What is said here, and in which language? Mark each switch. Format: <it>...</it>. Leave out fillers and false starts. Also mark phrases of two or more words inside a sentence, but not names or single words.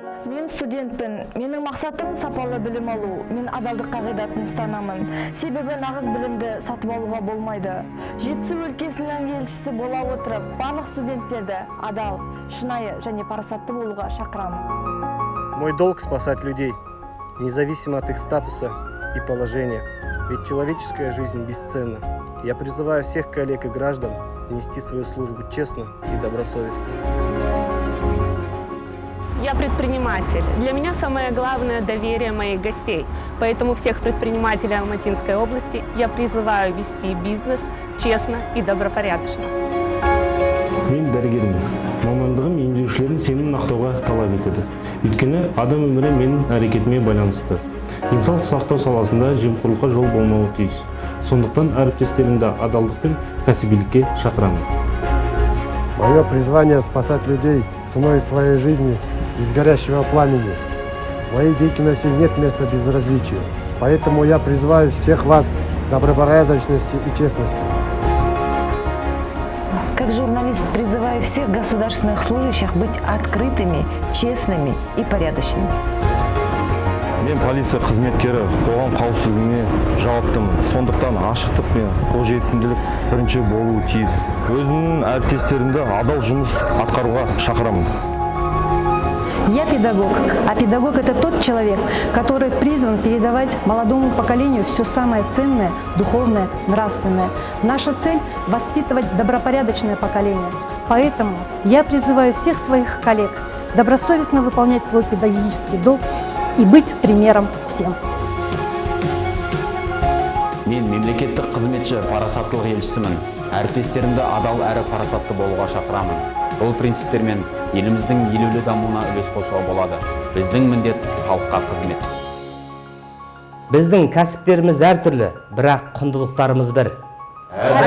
<kk>Мен студентпін. Менің мақсатым сапалы білім алу. Мен адалдық қағидатын ұстанамын. Себебі нағыз білімді сатып алуға болмайды. Жетісу өлкесінің елшісі бола отырып, барлық студенттерді адал, шынайы және парасатты болуға шақырамын.</kk> <ru>Мой долг спасать людей, независимо от их статуса и положения. Ведь человеческая жизнь бесценна. Я призываю всех коллег и граждан нести свою службу честно и добросовестно. Я предприниматель. Для меня самое главное – доверие моих гостей. Поэтому всех предпринимателей Алматинской области я призываю вести бизнес честно и добропорядочно.</ru> <kk>Мен дәрігермін. Мамандығым емдеушілердің сенімін ақтауға талап етеді. Өйткені адам өмірі менің әрекетіме байланысты. Денсаулық сақтау саласында жемқорлыққа жол болмауы тиіс. Сондықтан әріптестерімді адалдық пен кәсібилікке шақырамын.</kk> <ru>Мое призвание спасать людей ценой своей жизни из горящего пламени. В моей деятельности нет места безразличию. Поэтому я призываю всех вас к добропорядочности и честности. Как журналист призываю всех государственных служащих быть открытыми, честными и порядочными.</ru> <kk>Мен полиция қызметкері, қоғам қауіпсіздігіне жауаптымын. Сондықтан ашықтық пен қолжетімділік бірінші болуы тиіс. Өзімнің әріптестерімді адал жұмыс атқаруға шақырамын.</kk> <ru>Я педагог, а педагог – это тот человек, который призван передавать молодому поколению все самое ценное, духовное, нравственное. Наша цель – воспитывать добропорядочное поколение. Поэтому я призываю всех своих коллег добросовестно выполнять свой педагогический долг и быть примером всем.</ru> <kk>Мен мемлекеттік қызметші парасаттылық елшісімін. Әріптестерімді адал әрі парасатты болуға шақырамын. Бұл принциптермен еліміздің елеулі дамуына үлес қосуға болады. Біздің міндет халыққа қызмет. Біздің кәсіптеріміз әртүрлі, бірақ құндылықтарымыз бір.</kk>